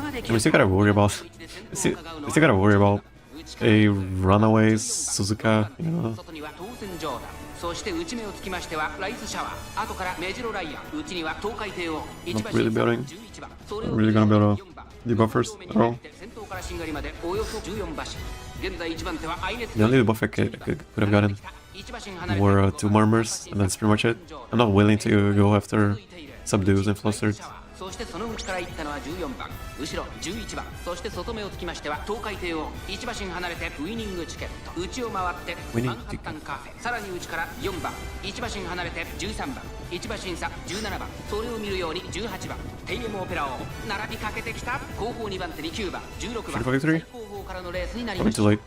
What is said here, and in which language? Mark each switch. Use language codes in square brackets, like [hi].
[en] We still gotta worry about we still gotta worry about a runaway Suzuka, you know. [ja] そして内目をつきましてはライスシャワー、後からメジロライアン、内には東海帝王、1 [en] Not really building. Not really gonna build a debuffers at all. [ja] 先頭からしんがりまでおよそ14馬身。現在1番手はアイネス。 [en] The only debuff I could have gotten were 2 murmurs, and that's pretty much it. I'm not willing to go after subdues and flustered. [ja] そしてその内から行ったのは14番、後ろ11番、そして外目をつきましては東海帝王、1馬身離れてウィニングチケット、内を回ってマンハッタンカフェ、さらに内から4番、1馬身離れて13番、1馬身差17番、それを見るように18番、テイエムオペラを並びかけてきた後方2番手に9番、16番、最後方からのレースになりました。